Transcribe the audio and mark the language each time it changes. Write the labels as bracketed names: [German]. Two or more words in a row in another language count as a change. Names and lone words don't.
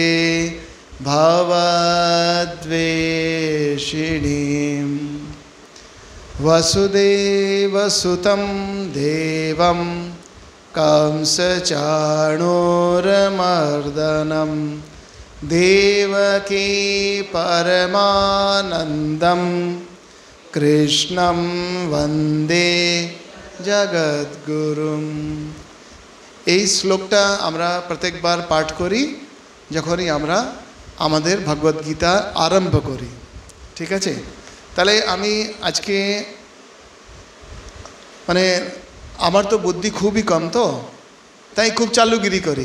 [Sanskrit] भवद्वेषिणीं वसुदेवसुतं देवं कंसचाणूरमर्दनं देवकी परमानन्दं कृष्णं वन्दे जगद्गुरुं। [Bangla] এই শ্লোকটা আমরা প্রত্যেকবার পাঠ করি যখনই আমরা আমাদের ভগবদ্গীতা আরম্ভ করি, ঠিক আছে? তাহলে আমি আজকে মানে আমার তো বুদ্ধি খুবই কম, তো তাই খুব চালুগিরি করি।